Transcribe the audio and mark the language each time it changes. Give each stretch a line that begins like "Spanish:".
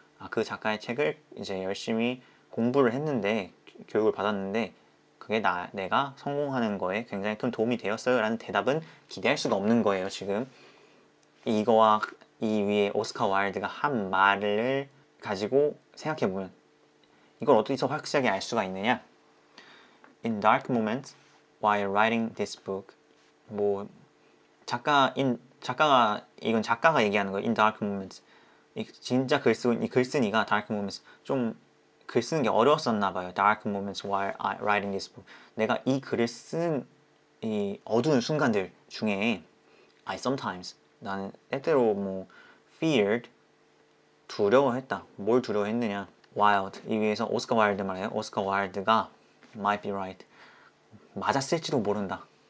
Korean: 그 작가의 책을 이제 열심히 공부를 했는데, 교육을 받았는데 그게 내가 성공하는 거에 굉장히 큰 도움이 되었어요 라는 대답은 기대할 수가 없는 거예요. 지금 이거와 이 위에 오스카 와일드가 한 말을 가지고 생각해보면 이걸 어디서 확실하게 알 수가 있느냐?
English: In dark moments while writing this book.
Korean: 뭐 이건 작가가 얘기하는 거예요. In dark moments. 진짜 이 글쓴이가 dark moments 좀 글 쓰는 게 어려웠었나 봐요.
English: Dark moments while writing this book.
Korean: 내가 이 글을 쓴 이 어두운 순간들 중에 I sometimes 나는 때때로 뭐 feared 두려워했다. 뭘 두려워했느냐? Wild 이 위에서 오스카 와일드 말해요. 오스카 와일드가 might be right 맞았을지도 모른다.